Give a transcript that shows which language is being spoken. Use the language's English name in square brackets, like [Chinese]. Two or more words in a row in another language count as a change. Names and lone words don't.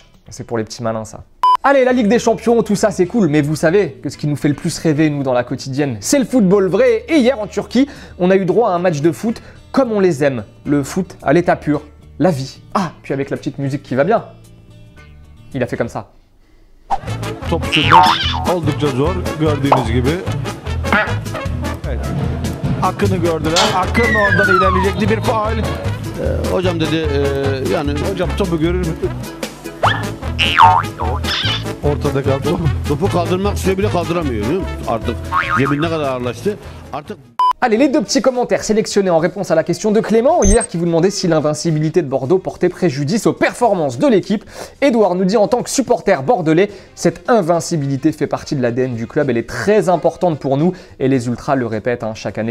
[French] C'est pour les petits malins, ça. Allez, la Ligue des Champions, tout ça c'est cool, mais vous savez que ce qui nous fait le plus rêver, nous, dans la quotidienne, c'est le football vrai. Et hier, en Turquie, on a eu droit à un match de foot comme on les aime. Le foot à l'état pur, la vie. Ah, puis avec la petite musique qui va bien. Il a fait comme ça. [Turkish] Top sürmek oldukça zor gördüğünüz gibi. Evet. Akın'ı gördüler. Akın oradan ilerleyecekti, bir faul. Hocam dedi yani hocam topu görür mü? Ortada kaldı. Topu kaldırmak istiyor bile kaldıramıyor. Artık cebine kadar ağırlaştı. Artık [French] Allez, les deux petits commentaires sélectionnés en réponse à la question de Clément hier qui vous demandait si l'invincibilité de Bordeaux portait préjudice aux performances de l'équipe. Edouard nous dit en tant que supporter bordelais, cette invincibilité fait partie de l'ADN du club, elle est très importante pour nous et les Ultras le répètent chaque année.